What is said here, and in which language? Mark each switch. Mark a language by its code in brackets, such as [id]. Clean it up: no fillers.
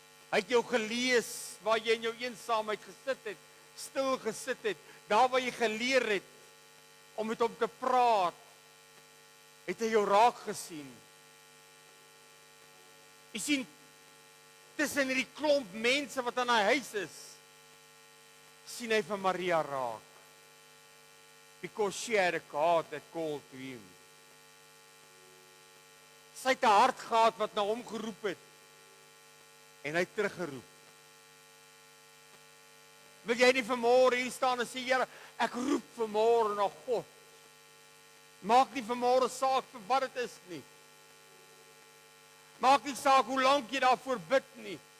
[af] Hy het jou gelees waar jy in jou eensaamheid gesit het, stil gesit het, daar waar jy geleer het om met hom te praat, het hy jou raak gesien. Jy sien, tussen hierdie klomp mense wat aan hy huis is, sien hy vir Maria raak. [en] Because she had a God that called to him. [af] Sy het 'n hart gehad wat na hom geroep het, en hy het teruggeroep. Wil jy nie vanmôre hier staan en sê, Here, ek roep vanmôre na God. Maak nie vanmôre saak vir wat dit is nie. Maak nie saak hoe lank jy daarvoor bid nie.